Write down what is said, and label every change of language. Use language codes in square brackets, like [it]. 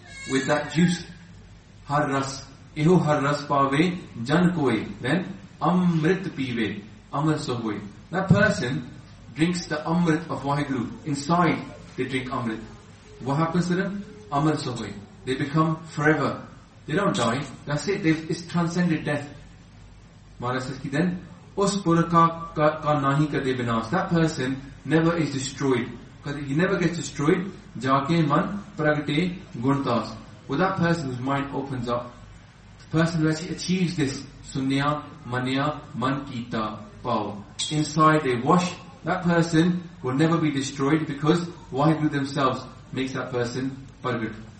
[en] With that juice. [pa] Har ras. Eho har ras paave jan koe. [en] Then, [pa] amrit piwe. Amrit sohoe. [en] That person drinks the amrit of Vaheguru. Inside, they drink amrit. What happens to them? [pa] Amrit sohoe. [en] They become forever. They don't die. That's it. It's transcended death. Maharaj says, then, [pa] ਉਸ ਪੁਰਖ ਕਾ ਨਾਹੀ ਕਦੇ ਬਿਨਾਸ. [en] That person never is destroyed. Because he never gets destroyed. [pa] Jaake man pragate guntas. [en] Well, that person whose mind opens up, the person who actually achieves this, [pa] sunya manya man kita pao. [en] Inside they wash. That person will never be destroyed because Vaheguru themselves makes that person pragate.